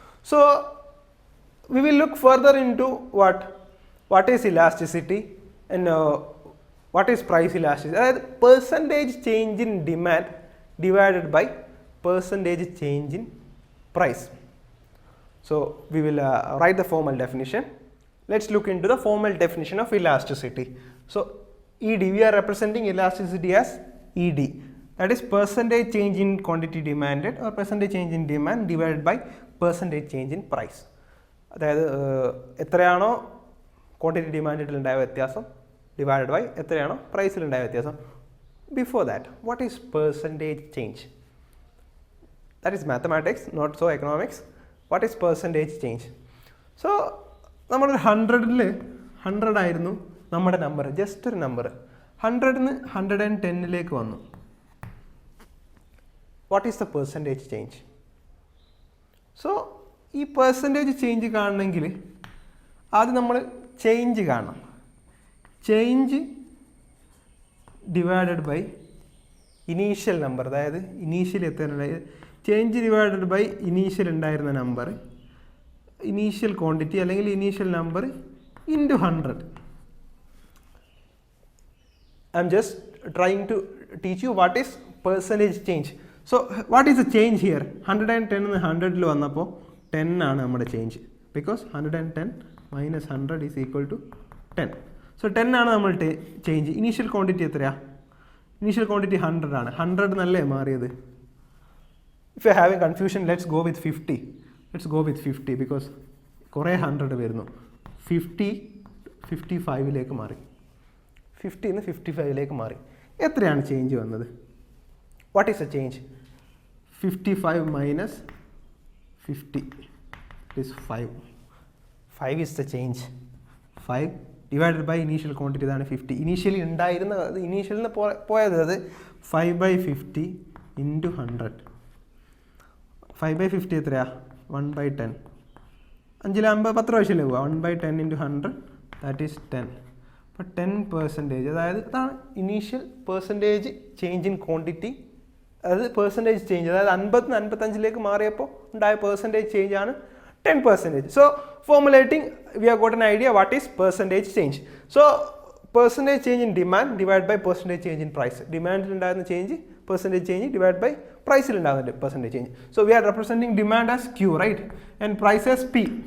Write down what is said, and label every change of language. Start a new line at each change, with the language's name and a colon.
English: So we will look further into what is elasticity and what is price elasticity. അതായത് percentage change in demand divided by percentage change in price. So we will write the formal definition. Let's look into the formal definition of elasticity. So ED, we are representing elasticity as ED, that is percentage change in quantity demanded or percentage change in demand divided by percentage change in price.
Malayalam: അതായത് എത്രയാണോ quantity ഡിമാൻഡിൽ ഉണ്ടായ വ്യത്യാസം divided by എത്രയാണോ പ്രൈസിലുണ്ടായ വ്യത്യാസം.
English: Before that, what is percentage change? That is mathematics, not so economics. What is percentage change?
Malayalam: So നമ്മളൊരു 100 ആയിരുന്നു നമ്മുടെ number, just ഒരു നമ്പർ. 100-ന്ന് 110 വന്നു.
English: What is the percentage change?
Malayalam: So ഈ പെർസെൻറ്റേജ് ചേഞ്ച് കാണണമെങ്കിൽ ആദ്യം നമ്മൾ ചേഞ്ച് കാണണം. Change divided by initial number, അതായത് ഇനീഷ്യൽ എത്ര ചേഞ്ച് ഡിവൈഡഡ് ബൈ ഇനീഷ്യൽ ഉണ്ടായിരുന്ന നമ്പർ, ഇനീഷ്യൽ ക്വാണ്ടിറ്റി അല്ലെങ്കിൽ initial number into 100.
English: I'm just trying to teach you what is percentage change. So what is the change here?
Malayalam: 110 എന്ന് 100ൽ വന്നപ്പോൾ 10 ആണ് നമ്മുടെ change,
English: Because 110 minus 100 is equal to 10.
Malayalam: So 10 ആണ് നമ്മൾ change. Initial quantity എത്രയാണ്? Initial quantity 100 ആണ്. 100 എന്നല്ലേ മാറിയത്?
English: If you are having confusion, let's go with 50. Let's go with 50 because
Malayalam: കുറേ 100 വരുന്നു. 50 55ലേക്ക് മാറി. 50 നിന്ന് 55ലേക്ക് മാറി. എത്രയാണ് ചേഞ്ച് വന്നത്?
English: What is the change? 55 minus 50 is 5. 5 is the change. 5 divided by initial quantity, ഇതാണ് 50.
Malayalam: ഇനീഷ്യലി ഉണ്ടായിരുന്ന ഇനീഷ്യലിൽ നിന്ന് പോയത് അത് 5/50 into 100. 5/50 എത്രയാ? 1/10. 5 10 പ്രാവശ്യമല്ലേ പോവുക?
English: 1/10 into 100, that is 10.
Malayalam: അപ്പോൾ 10%, അതായത് അതാണ് initial percentage change in quantity. അതായത് പെർസെൻറ്റേജ് ചേഞ്ച്, അതായത് 50 നിന്ന് 55ലേക്ക് മാറിയപ്പോൾ ഉണ്ടായ പെർസെൻറ്റേജ് ചേഞ്ച് ആണ് 10%.
English: So formulating, we have got an idea what is percentage change. So percentage change in demand divided by percentage change in price.
Malayalam: Demand ഉണ്ടാകുന്ന change
English: percentage change divided by
Malayalam: price ൽ ഉണ്ടാകുന്ന percentage change.
English: So we are representing demand as Q, right? And price as P.